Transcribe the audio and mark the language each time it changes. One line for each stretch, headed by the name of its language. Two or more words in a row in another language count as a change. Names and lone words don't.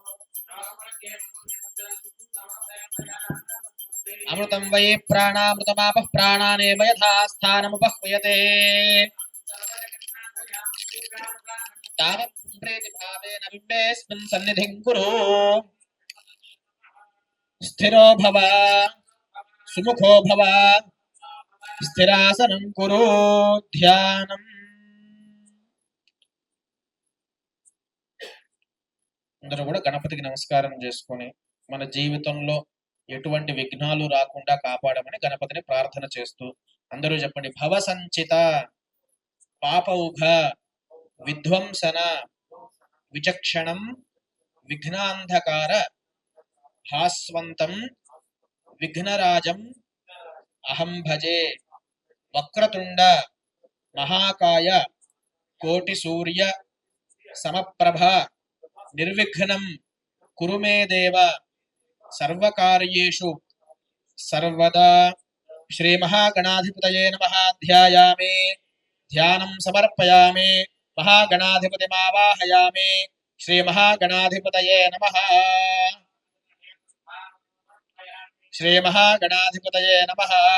Sanskrit: अमृतं वै प्राणामृतमापः प्राणानेव यथा स्थानमुपह्वयते तावत् प्रीतिभावेन बिम्बेऽस्मिन् सन्निधिं कुरु स्थिरो भव सुमुखो भव स्थिरासनं कुरु ध्यानम्
Telugu: అందరూ కూడా గణపతికి నమస్కారం చేసుకొని మన జీవితంలో ఎటువంటి విఘ్నాలు రాకుండా కాపాడమని గణపతిని ప్రార్థన చేస్తూ అందరూ చెప్పండి
Sanskrit: భవ సంచిత పాపౌఘ విధ్వంసన విచక్షణం విఘ్నాంధకార భాస్వంతం విఘ్నరాజం అహం భజే వక్రతుండ మహాకాయ కోటి సూర్య సమప్రభ निर्विघ्नं कुरु मे देव सर्वकार्येषु सर्वदा श्री महागणाधिपतये नमः ध्यायामि ध्यानं समर्पयामि महागणाधिपतिमावाहयामि श्री महागणाधिपतये नमः श्रीमहागणाधिपतये नमः।